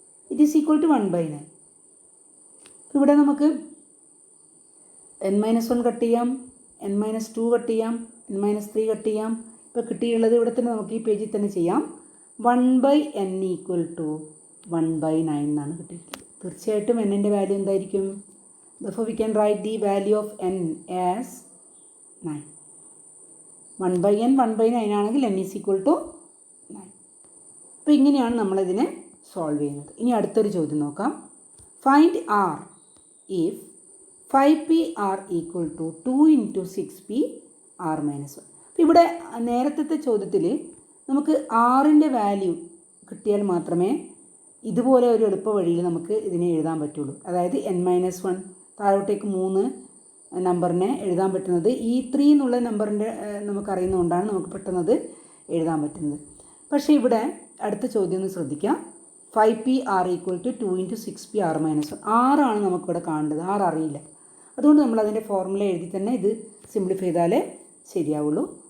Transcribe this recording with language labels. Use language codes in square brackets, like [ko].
[en] It is equal to 1/9. [ml] ഇവിടെ നമുക്ക് N-1 cut ചെയ്യാം, N-2 കട്ട് ചെയ്യാം, N-3 കട്ട് ചെയ്യാം. ഇപ്പോൾ കിട്ടിയുള്ളത് ഇവിടെ തന്നെ നമുക്ക് ഈ പേജിൽ തന്നെ ചെയ്യാം. 1/n ഈക്വൽ ടു 1/9 എന്നാണ് കിട്ടിയിട്ടുള്ളത്. തീർച്ചയായിട്ടും n-ൻ്റെ വാല്യൂ എന്തായിരിക്കും? [en] Therefore we can write the value of n as 9. [ml] 1/n 1/9 ആണെങ്കിൽ [en] n is equal to 9. [ml] അപ്പോൾ ഇങ്ങനെയാണ് നമ്മളിതിനെ സോൾവ് ചെയ്യുന്നത്. ഇനി അടുത്തൊരു ചോദ്യം നോക്കാം. [en] Find r if 5p r equal to 2 into 6p r minus 1. [ml] അപ്പോൾ ഇവിടെ നേരത്തെ ചോദ്യത്തിൽ നമുക്ക് ആറിൻ്റെ വാല്യൂ കിട്ടിയാൽ മാത്രമേ ഇതുപോലെ ഒരു എളുപ്പ വഴിയിൽ നമുക്ക് ഇതിനെ എഴുതാൻ പറ്റുള്ളൂ. അതായത് N-1 താഴോട്ടേക്ക് 3 നമ്പറിനെ എഴുതാൻ പറ്റുന്നത് ഈ 3 എന്നുള്ള നമ്പറിൻ്റെ നമുക്കറിയുന്നതുകൊണ്ടാണ് നമുക്ക് പെട്ടെന്നത് എഴുതാൻ പറ്റുന്നത്. പക്ഷേ ഇവിടെ അടുത്ത ചോദ്യം ഒന്ന് ശ്രദ്ധിക്കാം. [en] 5p r equal to 2 into 6p r minus 1. [ml] 6 ആണ് നമുക്കിവിടെ കാണേണ്ടത്. 6 അറിയില്ല. അതുകൊണ്ട് നമ്മൾ അതിൻ്റെ ഫോർമുല എഴുതി തന്നെ ഇത് സിംപ്ലിഫൈ ചെയ്താലേ ശരിയാവുള്ളൂ.